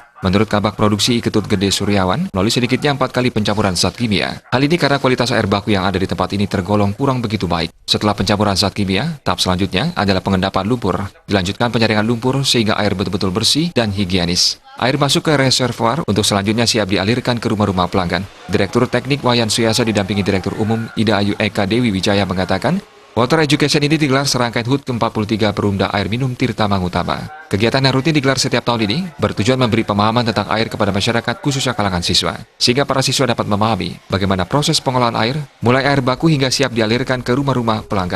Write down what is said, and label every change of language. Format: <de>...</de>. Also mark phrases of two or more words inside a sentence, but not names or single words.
<id>Menurut Kabak Produksi Ketut Gede Suryawan, melalui sedikitnya 4 kali pencampuran zat kimia. Hal ini karena kualitas air baku yang ada di tempat ini tergolong kurang begitu baik. Setelah pencampuran zat kimia, tahap selanjutnya adalah pengendapan lumpur. Dilanjutkan penyaringan lumpur sehingga air betul-betul bersih dan higienis. Air masuk ke reservoir untuk selanjutnya siap dialirkan ke rumah-rumah pelanggan. Direktur Teknik Wayan Suyasa didampingi Direktur Umum Ida Ayu Eka Dewi Wijaya mengatakan,</id> <en>Water Education</en> <id>ini digelar serangkaian HUT ke-43 Perumda Air Minum Tirta Mangutama. Kegiatan yang rutin digelar setiap tahun ini bertujuan memberi pemahaman tentang air kepada masyarakat khususnya kalangan siswa, sehingga para siswa dapat memahami bagaimana proses pengolahan air, mulai air baku hingga siap dialirkan ke rumah-rumah pelanggan.</id>